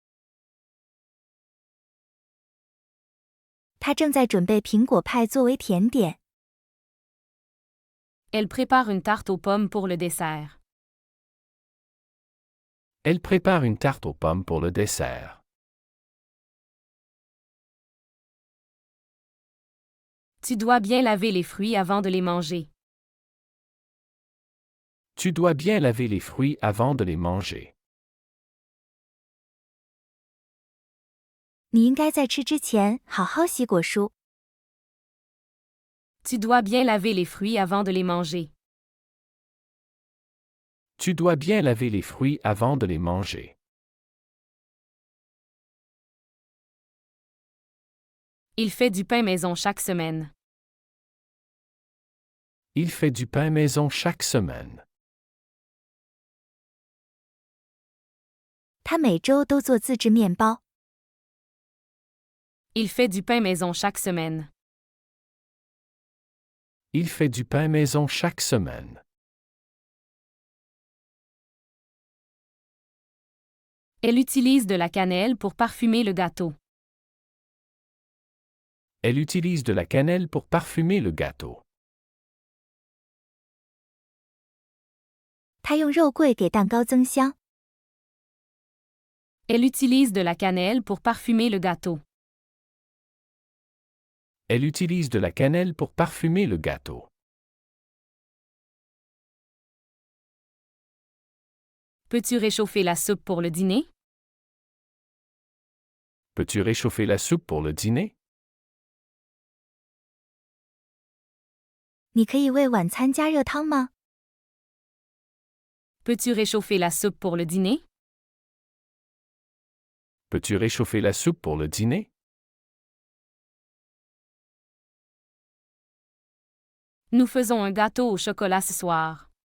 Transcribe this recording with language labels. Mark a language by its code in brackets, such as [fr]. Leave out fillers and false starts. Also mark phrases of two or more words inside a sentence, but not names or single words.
[zh] 她正在准备苹果派作为甜点。 [fr] Elle prépare une tarte aux pommes pour le dessert. Elle prépare une tarte aux pommes pour le dessert. Tu dois bien laver les fruits avant de les manger. Tu dois bien laver les fruits avant de les manger. [zh] 你应该在吃之前好好洗果蔬。 [fr] Tu dois bien laver les fruits avant de les manger. Tu dois bien laver les fruits avant de les manger. Il fait du pain maison chaque semaine. Il fait du pain maison chaque semaine. [zh] 她每周都做自制面包。 [fr] Il fait du pain maison chaque semaine. Il fait du pain maison chaque semaine. Elle utilise de la cannelle pour parfumer le gâteau. Elle utilise de la cannelle pour parfumer le gâteau. [zh] 她用肉桂给蛋糕增香。 [fr] Elle utilise de la cannelle pour parfumer le gâteau. Elle utilise de la cannelle pour parfumer le gâteau. Peux-tu réchauffer la soupe pour le dîner? Peux-tu réchauffer la soupe pour le dîner? [zh] 你可以为晚餐加热汤吗？ [fr] Peux-tu réchauffer la soupe pour le dîner? Peux-tu réchauffer la soupe pour le dîner? Nous faisons un gâteau au chocolat ce soir.